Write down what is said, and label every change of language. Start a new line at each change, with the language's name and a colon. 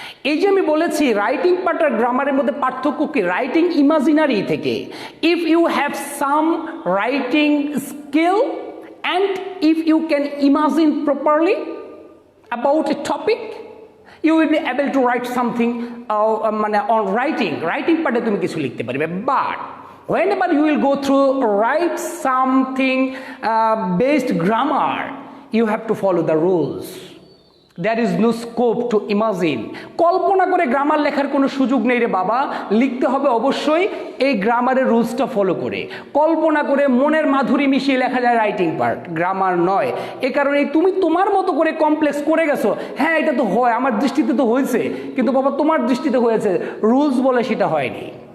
Bangla: এই যে আমি বলেছি রাইটিং পার্ট আর গ্রামারের মধ্যে পার্থক্য কি? রাইটিং ইমাজিনারি থেকে,
English: if you have some writing skill and if you can imagine properly about a topic, you will be able to write something মানে on writing পার্টে
Bangla: তুমি কিছু লিখতে পারবে।
English: But whenever you will go through write something based grammar, you have to follow the rules. There is no scope to imagine.
Bangla: কল্পনা করে grammar লেখার কোনো সুযোগ নেই রে বাবা, লিখতে হবে অবশ্যই এই গ্রামারের রুলসটা ফলো করে। কল্পনা করে মনের মাধুরী মিশিয়ে লেখা যায় রাইটিং পার্ট, গ্রামার নয়। এ কারণে তুমি তোমার মতো করে কমপ্লেক্স করে গেছো। হ্যাঁ, এটা তো হয়, আমার দৃষ্টিতে তো হয়েছে, কিন্তু বাবা তোমার দৃষ্টিতে হয়েছে, রুলস বলে সেটা হয়নি।